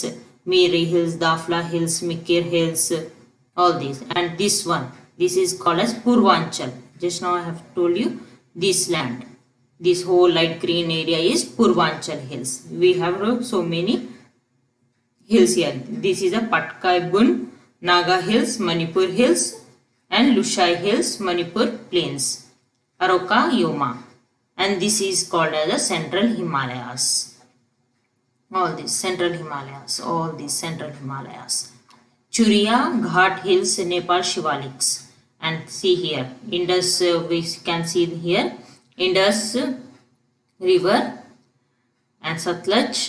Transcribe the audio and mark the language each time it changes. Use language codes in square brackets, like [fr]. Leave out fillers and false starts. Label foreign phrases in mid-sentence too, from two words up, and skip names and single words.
[en] Miri Hills, Dafla Hills, Mikir Hills, all these. And this one, this is called as Purvanchal. Just now I have told you this land. This whole light green area is Purvanchal Hills. We have so many hills here. This is a Patkai Bun, Naga Hills, Manipur Hills, and Lushai Hills, Manipur Plains, Aroka Yoma. And this is called as the Central Himalayas. All these Central Himalayas, all these Central Himalayas. Churia Ghat Hills, Nepal Shivaliks. And see here, Indus, we can see here, Indus River and Satluj.